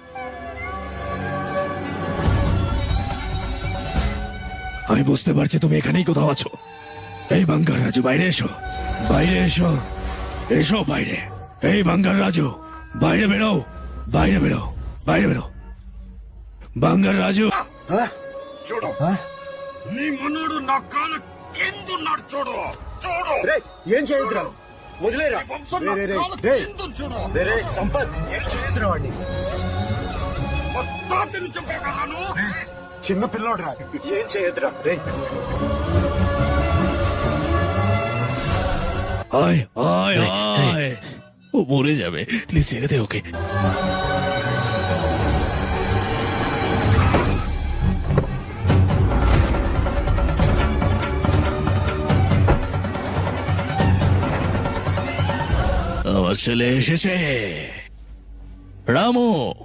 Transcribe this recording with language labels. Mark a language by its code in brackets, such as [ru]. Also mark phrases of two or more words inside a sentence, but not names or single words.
[bn] আমি বুঝতে পারছি তুমি এখানেই কোথাও আছো। এই বাঙ্গার রাজু, বাইরে এসো, বাইরে এসো, এসো বাইরে। এই বাঙ্গার রাজু, বাইরে বেরো, বাইরে বেরো, বাইরে বেরো। বাঙ্গার রাজু, [te] చూడు నీ మనోడు నా కాలు కిందున్నాడు చూడు చూడు ఏం చేయదురా, వదిలేరా. వంశం నా రే, రే, కాలు రే. కిందుంది చూడు రే సంపత్, ఏం చేయదురా వాడిని. మా తాతని చంపేగాను చిన్న పిల్లోడురా, ఏం చేయదురా. రే [bn] আয় আয় আয়। ও মরে যাবে, প্লিজ ছেড়ে দে ওকে। আমার ছেলে এসেছে, রামু।